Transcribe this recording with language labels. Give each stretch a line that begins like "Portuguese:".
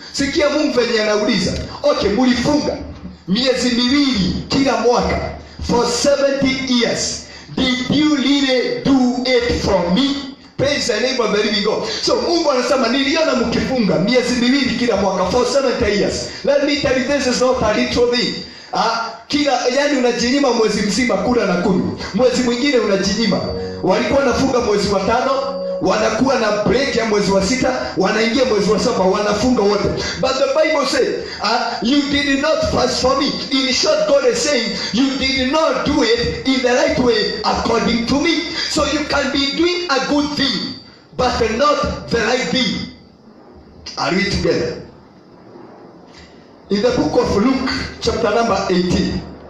Swahili: Sikia Mungu venye anauliza. Okay, mulifunga miezi miwili kila mwaka
English: for 70 years. Did you really do it for me? Praise the name of the living God.
Swahili: So Mungu anasema niliona mkifunga miezi miwili kila mwaka
English: for 70 years. Let me tell you, this is not a literal thing.
Swahili: Yani unajinyima mwezi mzima kula na kunywa, mwezi mwingine unajinyima. Walikuwa wanafunga mwezi wa 5, wanakuwa na break ya mwezi wa 6, wanaingia mwezi wa 7, wanafunga wote.
English: But the Bible says, you did not fast for me. In short, God is saying, you did not do it in the right way according to me. So you can be doing a good thing, but not the right thing. Are we together? In the book of Luke, chapter number 18.